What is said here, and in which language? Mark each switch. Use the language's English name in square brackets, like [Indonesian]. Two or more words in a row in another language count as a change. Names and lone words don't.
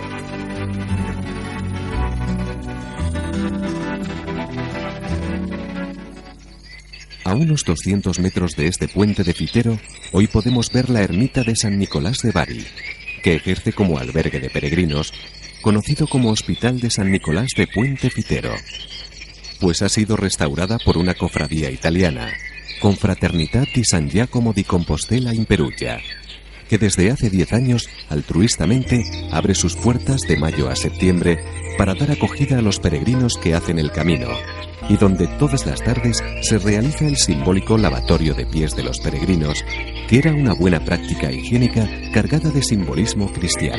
[Spanish] A unos 200 metros de este puente de Fitero, hoy podemos ver la ermita de San Nicolás de Bari, que ejerce como albergue de peregrinos, conocido como Hospital de San Nicolás de Puente Fitero, pues ha sido restaurada por una cofradía italiana, Confraternità di San Giacomo di Compostela in Perugia, que desde hace 10 años altruistamente abre sus puertas de mayo a septiembre para dar acogida a los peregrinos que hacen el camino, y donde todas las tardes se realiza el simbólico lavatorio de pies de los peregrinos, que era una buena práctica higiénica cargada de simbolismo cristiano.